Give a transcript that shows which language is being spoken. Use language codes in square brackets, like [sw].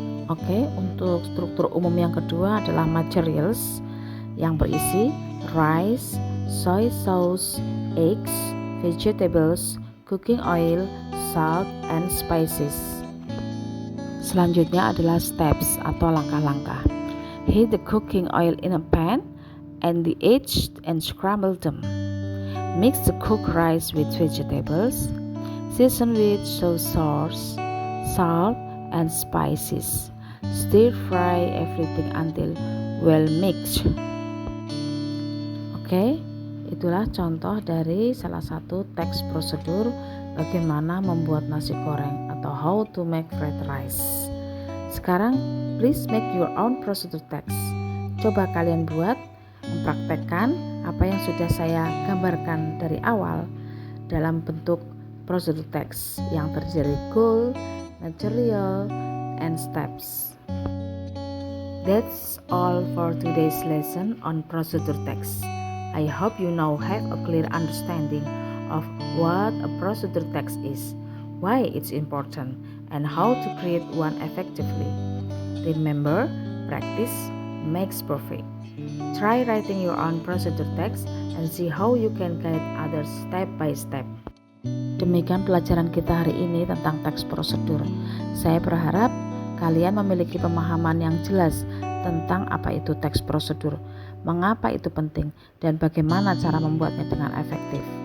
[id] Oke, untuk struktur umum yang kedua adalah materials yang berisi [en] rice, soy sauce, eggs, vegetables, cooking oil, salt, and spices. [id] Selanjutnya adalah steps atau langkah-langkah. [en] Heat the cooking oil in a pan and the eggs and scramble them. Mix the cooked rice with vegetables. Season with soy sauce, salt, and spices. Stir fry everything until well mixed. [id] Oke, itulah contoh dari salah satu teks prosedur bagaimana membuat nasi goreng atau [en] how to make fried rice. [id] Sekarang, [en] please make your own procedure text. [id] Coba kalian buat, mempraktekkan apa yang sudah saya gambarkan dari awal dalam bentuk procedure text yang terdiri [en] goal, material, and steps. That's all for today's lesson on procedure text. I hope you now have a clear understanding of what a procedure text is, why it's important, and how to create one effectively. Remember, practice makes perfect. Try writing your own procedure text and see how you can guide others step by step. [id] Demikian pelajaran kita hari ini tentang teks prosedur. Saya berharap kalian memiliki pemahaman yang jelas tentang apa itu teks prosedur, mengapa itu penting, dan bagaimana cara membuatnya dengan efektif.